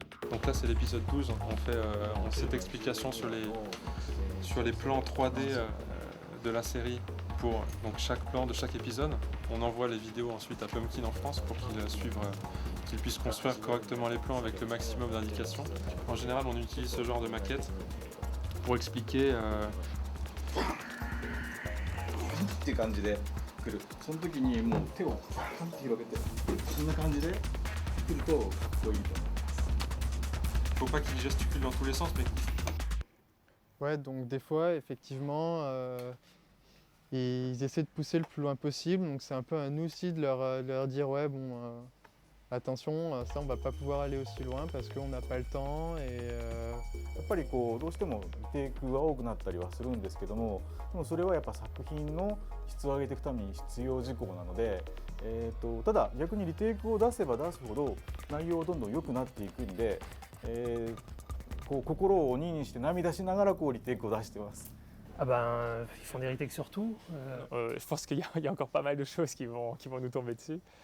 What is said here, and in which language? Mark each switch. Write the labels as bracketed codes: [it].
[fr] Donc là c'est l'épisode 12, on fait cette explication sur les plans 3D de la série pour donc, chaque plan de chaque épisode. On envoie les vidéos ensuite à Pumpkin en France pour qu'ils puissent construire correctement les plans avec le maximum d'indications. En général on utilise ce genre de maquette pour expliquer [ja] っていう感じで来る。その時にもう手をパンって広げてそんな感じで来るとかっこいいと思います。 [fr] Faut pas qu'il gesticule dans tous les sens, mais... Ouais, donc des fois, effectivement, ils essaient de pousser le plus loin possible, donc c'est un peu à nous aussi de leur dire ouais, bon, attention, ça on va pas pouvoir aller aussi loin parce qu'on n'a pas le temps et... [ja] やっぱりこうどうしてもリテイクが多くなったりはするんですけども、でもそれはやっぱ作品の質を上げていくために必要事項なので、ただ逆にリテイクを出せば出すほど内容どんどん良くなっていくんで、こう心を鬼にして涙しながらこうリテイクを出してます。 [fr] Ah ben, ils font des retakes sur tout. Je pense qu'il y a encore pas mal de choses qui vont nous tomber dessus.